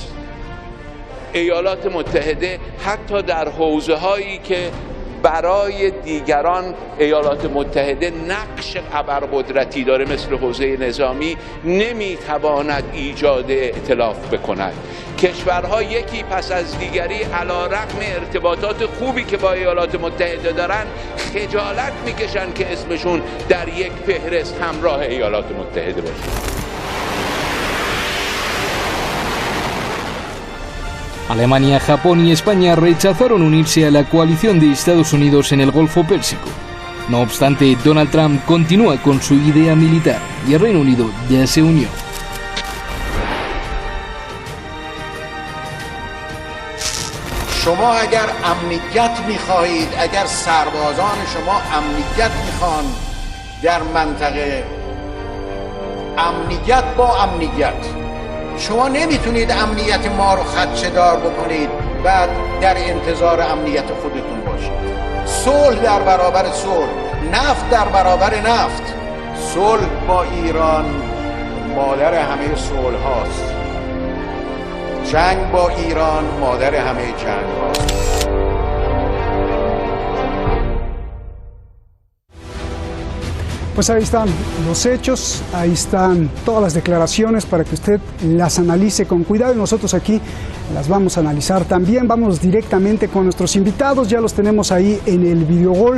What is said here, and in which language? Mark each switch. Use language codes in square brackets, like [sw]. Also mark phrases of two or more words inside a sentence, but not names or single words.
[fa] ایالات متحده حتی در حوزه‌هایی که برای دیگران ایالات متحده نقش ابرقدرتی داره، مثل حوزه نظامی، نمیتواند ایجاد ائتلاف بکند. کشورها یکی پس از دیگری علیرغم ارتباطات خوبی که با ایالات متحده دارن خجالت میکشن که اسمشون در یک فهرست همراه ایالات متحده باشه. [es] Alemania, Japón y España rechazaron unirse a la coalición de Estados Unidos en el Golfo Pérsico. No obstante, Donald Trump continúa con su idea militar y el Reino Unido ya se unió. [fa] شما اگر امنیت میخواهید، اگر سربازان شما امنیت میخوان در منطقه، امنیت با امنیت، شما نمیتونید امنیت ما رو خدشه‌دار بکنید بعد در انتظار امنیت خودتون باشید. صلح در برابر صلح، نفت در برابر نفت. صلح با ایران مادر همه صلح هاست. جنگ با ایران مادر همه جنگ هاست. [es] Pues ahí están los hechos, ahí están todas las declaraciones para que usted las analice con cuidado y nosotros aquí las vamos a analizar también. Vamos directamente con nuestros invitados, ya los tenemos ahí en el Videogol.